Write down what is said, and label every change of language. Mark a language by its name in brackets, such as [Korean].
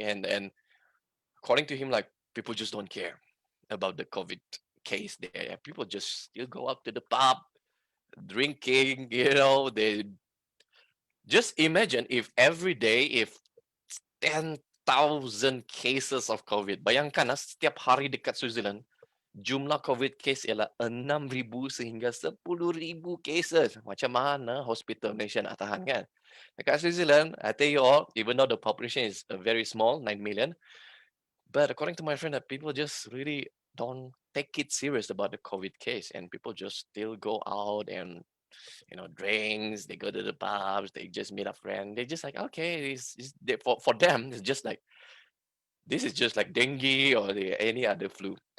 [English] And according to him, like people just don't care about the COVID case there. People just still go up to the pub, drinking. They just imagine if every day, if 10,000 cases of COVID. [Malay] Bayangkan setiap hari dekat Switzerland, jumlah COVID case ialah 6,000 sehingga 10,000 cases. Macam mana hospital Malaysia nak tahan kan? Dekat [English] Switzerland, I tell you all, even though the population is very small, 9 million, but according to my friend, that people just really don't take it serious about the COVID case, and people just still go out and drinks. They go to the pubs. They just meet a friend. They just like okay, for them it's just like this is just like dengue or any other flu.